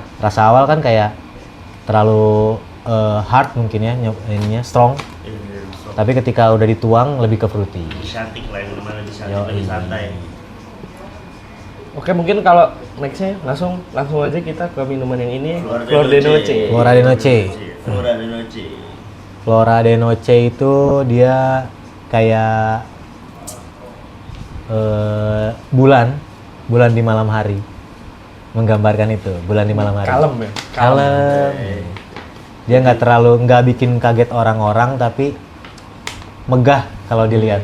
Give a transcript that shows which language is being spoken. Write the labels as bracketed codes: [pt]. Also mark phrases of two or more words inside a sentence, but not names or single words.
[id] Rasa awal kan kayak terlalu hard mungkin ya ininya strong. Tapi ketika udah dituang lebih ke fruity. Cantik lah, gimana lebih cantik, Yoi. lebih santai. Oke, mungkin kalau nextnya langsung aja kita ke minuman yang ini, Flor de Noche. Flora de Noche. Flora de Noche. Flora de Noche itu dia kayak bulan di malam hari, menggambarkan itu bulan di malam hari. Kalem ya. Kalem. Dia nggak bikin kaget orang-orang, tapi megah kalau dilihat.